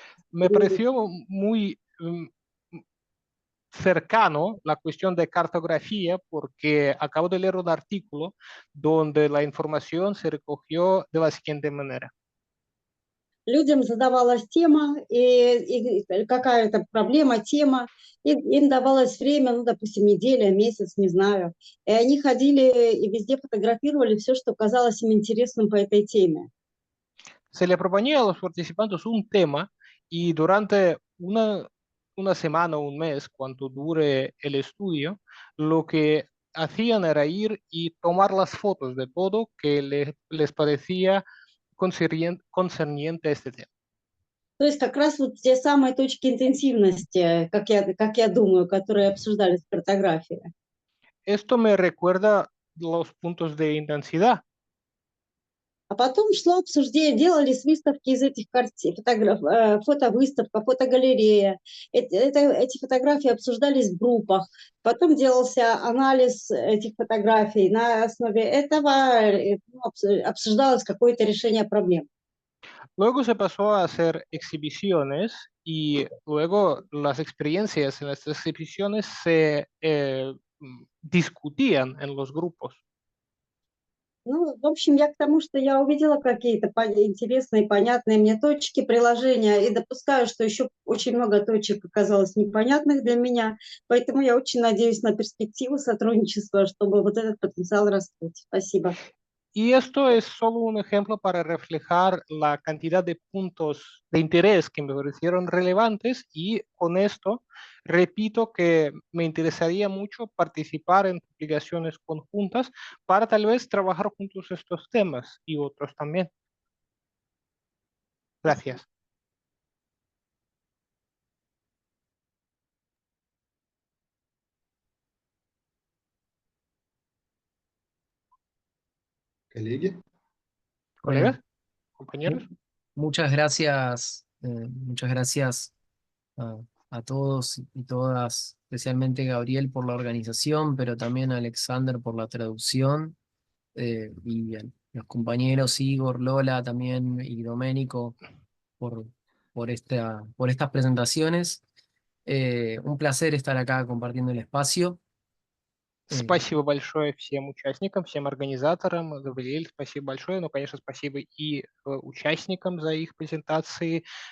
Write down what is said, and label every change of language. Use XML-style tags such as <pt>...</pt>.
<es>Me pareció muy cercano la cuestión de cartografía porque acabo de leer un artículo donde la información se recogió de la siguiente manera.</es> <ru>Людям задавалась тема, и какая-то проблема, тема, и им давалось время, ну, допустим, неделя, месяц, не знаю. И они ходили и везде фотографировали все, что казалось им интересным по этой теме.</ru> <es>Se le proponía a los participantes un tema y durante una semana o un mes, cuanto dure el estudio, lo que hacían era ir y tomar las fotos de todo que les parecía concerniente a este tema.</es> <ru>То есть как раз вот те самые точки интенсивности, как я думаю, которые обсуждались в картографии.</ru> <es>Esto me recuerda los puntos de intensidad.</es> <ru>А потом шло обсуждение, делались выставки из этих картин, фотовыставка, фотогалерея. Эти фотографии обсуждались в группах. Потом делался анализ этих фотографий. На основе этого обсуждалось какое-то решение проблем.</ru> <es>Luego se pasó a hacer exhibiciones y luego las experiencias en estas exhibiciones se discutían en los grupos.</es> <ru>Ну, в общем, я к тому, что я увидела какие-то интересные, понятные мне точки, приложения, и допускаю, что еще очень много точек оказалось непонятных для меня, поэтому я очень надеюсь на перспективу сотрудничества, чтобы вот этот потенциал раскрыть. Спасибо.</ru> <es>Y esto es solo un ejemplo para reflejar la cantidad de puntos de interés que me parecieron relevantes y con esto repito que me interesaría mucho participar en publicaciones conjuntas para tal vez trabajar juntos estos temas y otros también. Gracias.</es> <ru>Коллеги?</ru> <es>Bueno, Colegas, compañeros. muchas gracias a, a todos y todas, especialmente Gabriel por la organización, pero también a Alexander por la traducción, y a los compañeros Igor, Lola también y Doménico por, por estas presentaciones. Un placer estar acá compartiendo el espacio.</es> <ru>Спасибо большое всем участникам, всем организаторам. Габриэль, спасибо большое. Ну, конечно, спасибо и участникам за их презентации.</ru>